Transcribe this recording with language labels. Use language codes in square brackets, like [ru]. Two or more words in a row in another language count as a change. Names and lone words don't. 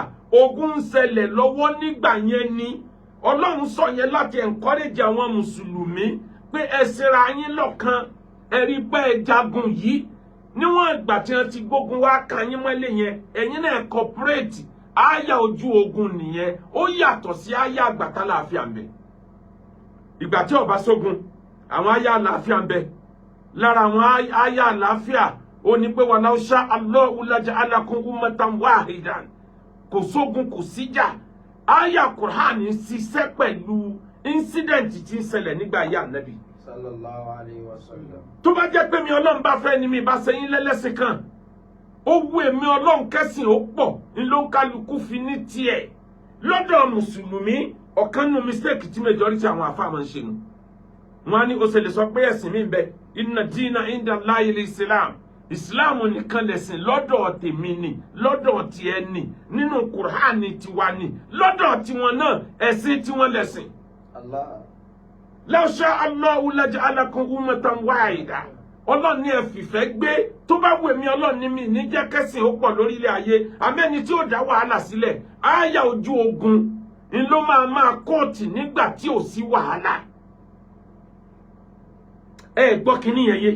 [yo] Ogun ń ṣẹlẹ̀ lọ́wọ́ nígbà yẹn ni. Ọlọ́run sọ yẹn láti encourage àwọn mùsùlùmí pé ẹ ṣera yín lọ́kan ẹ rí pé ẹ jagun yìí níwọ̀n ìgbà tí wọ́n ti gbógun wá ka yín mọ́lẹ̀ yẹn ẹ̀yin náà cooperate àyà ojú ogun nìyẹn ó yàtọ̀ sí àyà àgbàtà láàfíà ń bẹ. Ìgbà tí ó bá sógun àwọn àyà àlàáfíà ń bẹ lára àwọn àyà àlàáfíà ó ní pé [ar] ولو شاء الله لجعلكم أمة واحدة [yo] kò sógun kò síjà. Aya Qur'an ṣiṣẹ́ pẹ̀lú incident tí ń ṣẹlẹ̀ nígbà ayé Ànábì. [ar] صلى الله عليه وسلم. [yo] Tó bá jẹ́ pé mi Ọlọ́run bá fẹ́ ni mi bá ṣe yín lẹ́lẹ́sìn kan. Ó wù èmi Ọlọ́run kẹ́sìn ó pọ̀ ní ló ń kálukú fi ní tiẹ̀. Lọ́dọ̀ Mùsùlùmí ọ̀kan nínú mistake tí majority àwọn àfáà máa ń ṣe nù. Wọ́n á ní ó ṣe lè sọ pé ẹ̀sìn mi ń bẹ [ar] إن الدين عند الله الإسلام. [yo] Ìsìláàmù nìkan lẹ̀sìn lọ́dọ̀ tèmi ni lọ́dọ̀ tiẹ̀ ni nínú Kùránì tiwa ni lọ́dọ̀ tiwọn náà ẹ̀sìn tiwọn lẹ̀sìn. Allah. [ar] لو شاء الله لجعلكم أمة واحدة. [yo] Ọlọ́run ní ẹ fìfẹ́ gbé tó bá wù mí Ọlọ́run ní mi ní jẹ́ kẹ́sìn ó pọ̀ lórílẹ̀ ayé àmẹ́ni tí ó dá wàhálà sílẹ̀ àyà ojú ogun ni ló máa kóòtì nígbà tí ò sí wàhálà. Ẹ gbọ́ kíní yẹn yé.